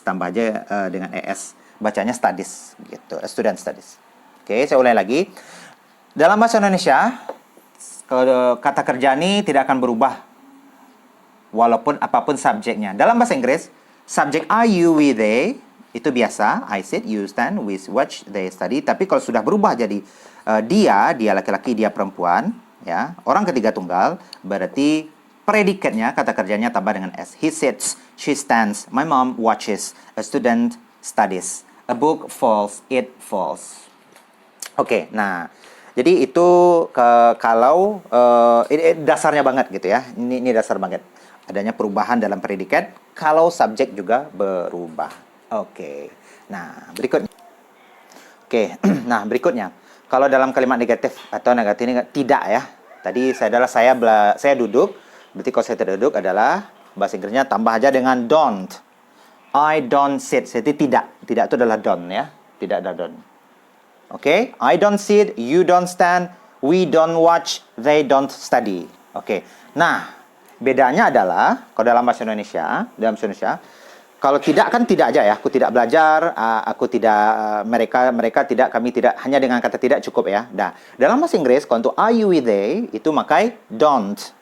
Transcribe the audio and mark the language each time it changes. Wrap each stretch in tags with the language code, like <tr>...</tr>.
<id>Tambah aja dengan es. Bacanya studies. Gitu.</id> <en>A student studies.</en> <id>Oke, saya ulangi lagi. Dalam bahasa Indonesia, kalau kata kerja ini tidak akan berubah walaupun apapun subjeknya. Dalam bahasa Inggris, subjek I, you, we, they itu biasa.</id> <en>I sit, you stand, we watch, they study.</en> <id>Tapi kalau sudah berubah jadi dia laki-laki, dia perempuan, ya, orang ketiga tunggal, berarti predikatnya, kata kerjanya tambah dengan s.</id> <en>He sits, she stands, my mom watches, a student studies, a book falls, it falls. Oke, nah.</en> <id>Jadi itu kalau ini dasarnya banget gitu ya. Ini dasar banget. Adanya perubahan dalam predikat kalau subjek juga berubah. Oke. Nah, berikutnya. Oke. Nah, berikutnya. Kalau dalam kalimat negatif atau negatif ini tidak ya. Tadi saya duduk. Berarti kalau saya tidak duduk adalah bahasa Inggrisnya tambah aja dengan don't.</id> <en>I don't sit.</en> <id>Jadi tidak. Tidak itu adalah don't ya. Tidak ada don't.</id> <en>Oke, I don't sit, you don't stand, we don't watch, they don't study. Oke, nah</en> <id>Bedanya adalah kalau dalam bahasa Indonesia, kalau tidak kan tidak aja ya. Aku tidak belajar, aku tidak, mereka tidak, kami tidak, hanya dengan kata tidak cukup ya. Nah, dalam bahasa Inggris kalau untuk are you with they itu pakai don't.</id>